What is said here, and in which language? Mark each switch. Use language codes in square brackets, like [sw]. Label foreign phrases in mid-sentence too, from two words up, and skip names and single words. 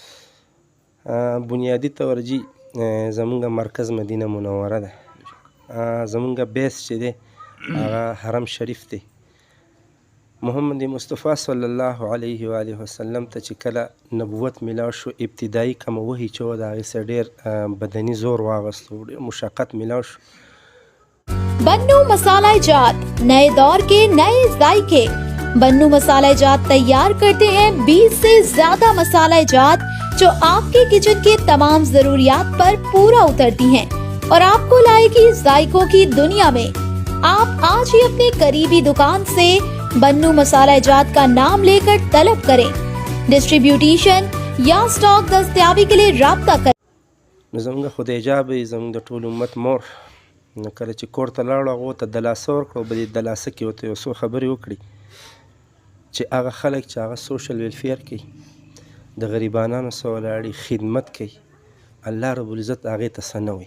[ps] بنیادي توجی زمونږ مرکز مدینه منوره ده زمونږ بیس چې دی هغه حرم شریف دی محمد مصطفی صلی الله علیه و آله وسلم ته چې کله نبوت میلاو شو ابتدایي کومه وحی چې وه د هغې سره ډېر بدني زور واغستو ډېر مشقت میلاو شو [ur] بنوں مصالحہ جات نئے دور کے نئے ذائقے بنوں مصالحہ جات تیار کرتے ہیں 20 سے زیادہ مصالحہ جات جو آپ کے کچن کے تمام ضروریات پر پورا اترتی ہیں اور آپ کو لائے گی ذائقوں کی دنیا میں. آپ آج ہی اپنے قریبی دکان سے بنوں مصالحہ جات کا نام لے کر طلب کریں. ڈسٹریبیوٹیشن یا اسٹاک دستیابی کے لیے رابطہ کریں. [ps] زمونږ خدای جابې زمونږ د ټول امت مور نو کله چې کور ته لاړو هغو ته دلاسه ورکړه او په دې دلاسه کې ورته یو څو خبرې وکړي چې هغه خلک چې هغه سوشل ویلفیر کوي د غریبانانو سره ولاړې خدمت کوي الله رب العزت هغې ته څه نه وایي.